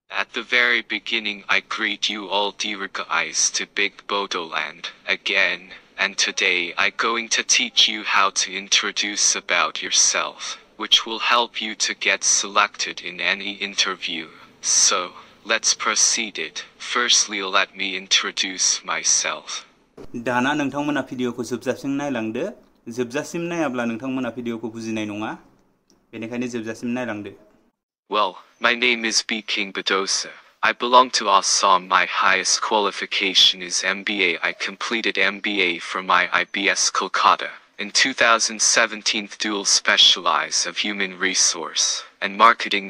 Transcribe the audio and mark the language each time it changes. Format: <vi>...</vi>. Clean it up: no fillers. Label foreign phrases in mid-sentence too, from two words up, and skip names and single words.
<en>At the very beginning I greet you all dear guys to Big Bodoland again, and today I going to teach you how to introduce about yourself, which will help you to get selected in any interview. So, let's proceed it. Firstly let me introduce myself.</en> <brx>दाना नोंथांमोना भिडियोखौ जोबजासिम नायलांदो जोबजासिम नायाब्ला नोंथांमोना भिडियोखौ बुजिनाय नङा बेनिखायनो जोबजासिम नायलांदो</brx> <en>Well, my name is B. King Badosa. I belong to Assam. My highest qualification is MBA. I completed MBA from IIBS Kolkata. In 2017 dual specialize of human resource and marketing.</en>